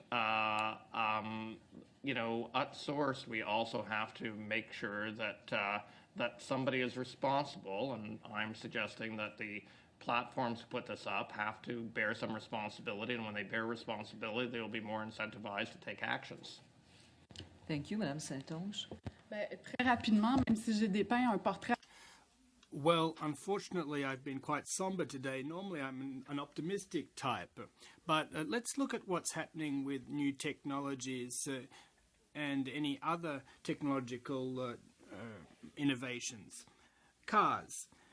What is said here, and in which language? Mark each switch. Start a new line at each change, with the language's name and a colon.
English: At source, we also have to make sure that somebody is responsible, and I'm suggesting that the platforms who put this up have to bear some responsibility, and when they bear responsibility, they will be more incentivized to take actions. Thank you, Madame Saint-Onge.
French: Très rapidement, même si j'ai dépeint un portrait.
English: Well, unfortunately, I've been quite somber today. Normally, I'm an optimistic type. But let's look at what's happening with new technologies and any other technological innovations. Cars.